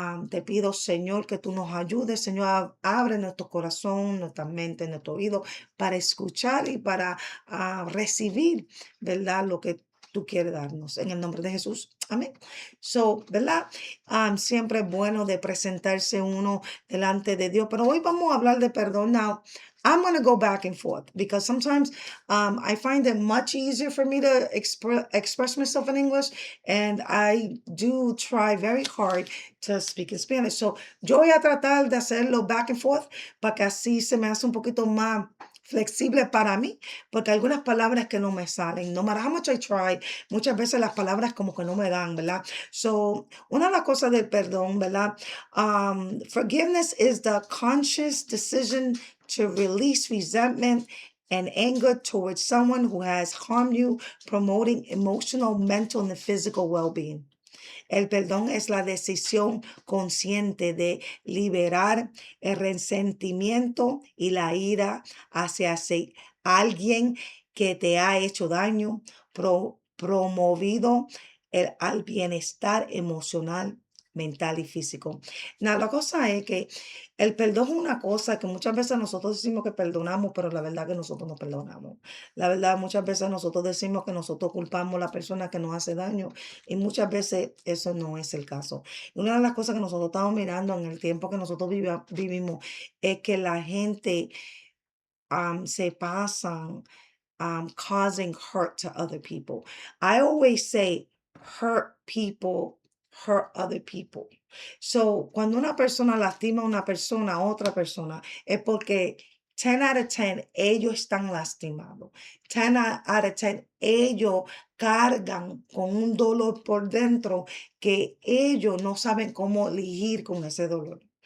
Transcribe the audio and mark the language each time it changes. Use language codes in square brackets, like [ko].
[es] Te pido, Señor, que tú nos ayudes, Señor, abre nuestro corazón, nuestra mente, nuestro oído para escuchar y para recibir, ¿verdad? Lo que tú quieres darnos. En el nombre de Jesús. Amén. ¿Verdad? Siempre es bueno de presentarse uno delante de Dios, pero hoy vamos a hablar de perdón. [en] Now, I'm going to go back and forth because sometimes I find it much easier for me to express myself in English, and I do try very hard to speak in Spanish. [es] So, yo voy a tratar de hacerlo [en] back and forth [es] para que así se me hace un poquito más flexible para mí, porque algunas palabras que no me salen, [en] no matter how much I try, [es] muchas veces las palabras como que no me dan, ¿verdad? So, una de las cosas del perdón, ¿verdad? [en] Forgiveness is the conscious decision to release resentment and anger towards someone who has harmed you, promoting emotional, mental, and physical well-being. [es] El perdón es la decisión consciente de liberar el resentimiento y la ira hacia alguien que te ha hecho daño, promovido al bienestar emocional, mental y físico. La cosa es que el perdón es una cosa que muchas veces nosotros decimos que perdonamos, pero la verdad que nosotros no perdonamos. La verdad, muchas veces nosotros decimos que nosotros culpamos a la persona que nos hace daño y muchas veces eso no es el caso. Una de las cosas que nosotros estamos mirando en el tiempo que nosotros vivimos es que la gente se pasan [en] causing hurt to other people. I always say hurt people hurt other people. [es] So, cuando una persona lastima a una persona, a otra persona, es porque [en] 10 out of 10 [es] ellos están lastimados. [en] 10 out of 10 [es] ellos cargan con un dolor por dentro que ellos no saben cómo elegir con ese dolor.